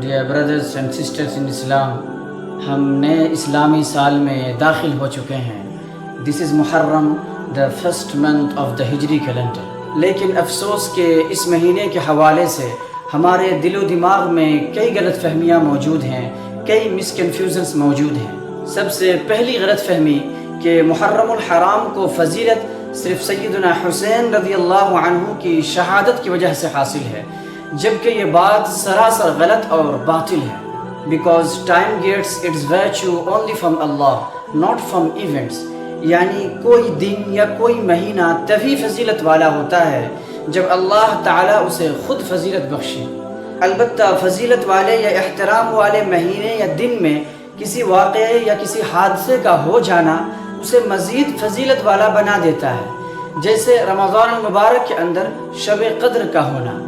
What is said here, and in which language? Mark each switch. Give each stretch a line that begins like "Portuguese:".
English: Dear brothers and sisters in Islam,
Urdu: ہم نئے اسلامی سال میں داخل ہو چکے ہیں.
English: This is Muharram, the first month of the Hijri calendar.
Urdu: لیکن افسوس کہ اس مہینے کے حوالے سے ہمارے دل و دماغ میں کئی غلط فہمیاں موجود ہیں، کئی مس کنفیوژنس موجود ہیں. سب سے پہلی غلط فہمی کہ محرم الحرام کو فضیلت صرف سیدنا حسین رضی اللہ عنہ کی شہادت کی وجہ سے حاصل ہے، جبکہ یہ بات سراسر غلط اور باطل ہے.
English: Because time gets its virtue only from Allah, not from events.
Urdu: یعنی کوئی دن یا کوئی مہینہ تبھی فضیلت والا ہوتا ہے جب اللہ تعالیٰ اسے خود فضیلت بخشے. البتہ فضیلت والے یا احترام والے مہینے یا دن میں کسی واقعے یا کسی حادثے کا ہو جانا اسے مزید فضیلت والا بنا دیتا ہے، جیسے رمضان المبارک کے اندر شب قدر کا ہونا.